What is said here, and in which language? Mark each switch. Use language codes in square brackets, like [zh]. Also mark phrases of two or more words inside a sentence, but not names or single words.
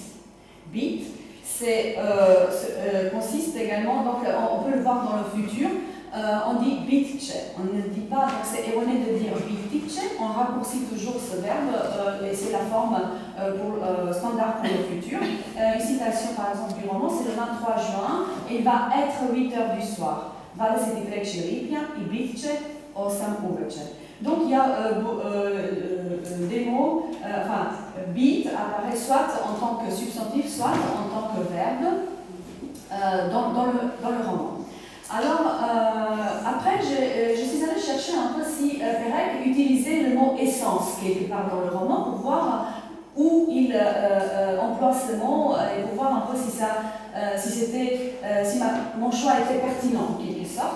[fr] Beat, consiste également, donc on peut le voir dans le futur, on dit bitche, on ne dit pas, donc c'est erroné de dire bitche, on raccourcit toujours ce verbe et c'est la forme standard pour le futur. Une citation par exemple du roman, c'est le 23 juin, et il va être 8 h du soir. [hr] 23. lipnja i bit će 8 uveče. [fr] Donc il y a des mots, enfin, bit apparaît soit en tant que substantif, soit en tant que verbe dans le roman. Alors, après, je suis allée chercher un peu si Perec utilisait le mot essence quelque part dans le roman pour voir où il emploie ce mot et pour voir un peu si mon choix était pertinent en quelque sorte.